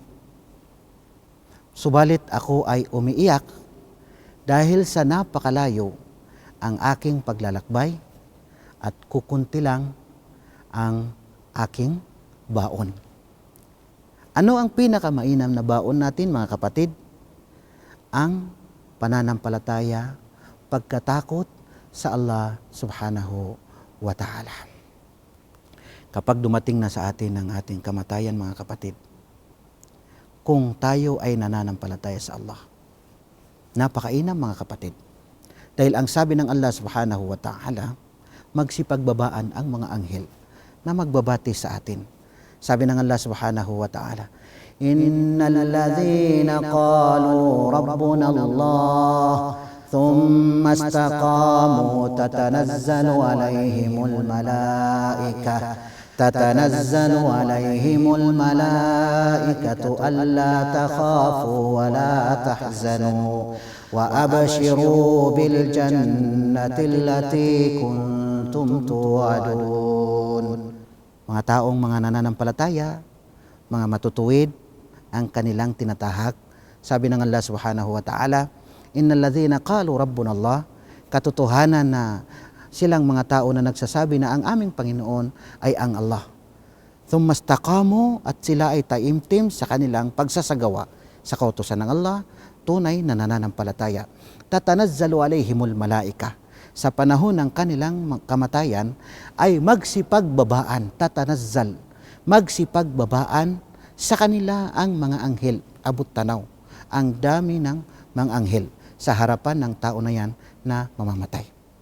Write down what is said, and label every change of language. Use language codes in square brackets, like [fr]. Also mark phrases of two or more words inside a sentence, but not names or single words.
[tl] Subalit ako ay umiiyak dahil sa napakalayo ang aking paglalakbay at kukunti lang ang aking baon. Ano ang pinakamainam na baon natin, mga kapatid? Ang pananampalataya, pagkatakot sa Allah [ar] سبحانه وتعالى. [tl] Kapag dumating na sa atin ang ating kamatayan, mga kapatid, kung tayo ay nananampalataya sa Allah, napakainam, mga kapatid. Dahil ang sabi ng Allah [ar] سبحانه وتعالى, [tl] magsipagbabaan ang mga anghel na magbabati sa atin. Sabi ng Allah [ar] سبحانه وتعالى إن الذين قالوا ربنا الله ثم استقاموا تتنزل عليهم الملائكة تتنزل عليهم الملائكة ألا تخافوا ولا تحزنوا وأبشروا بالجنة التي كنتم توعدون. [tl] Mga taong mga nananampalataya, mga matutuwid ang kanilang tinatahak. Sabi ng Allah [ar] سبحانه وتعالى إن الذين قالوا ربنا الله, [tl] katotohanan na silang mga tao na nagsasabi na ang aming Panginoon ay ang Allah. [ar] ثم استقاموا, [tl] at sila ay taimtim sa kanilang pagsasagawa sa kautusan ng Allah, tunay na nananampalataya. [ar] تتنزل عليهم الملائكة, [tl] sa panahon ng kanilang kamatayan ay magsipagbabaan, tatanazzal, magsipagbabaan sa kanila ang mga anghel, abot tanaw, ang dami ng mga anghel sa harapan ng tao na yan na mamamatay.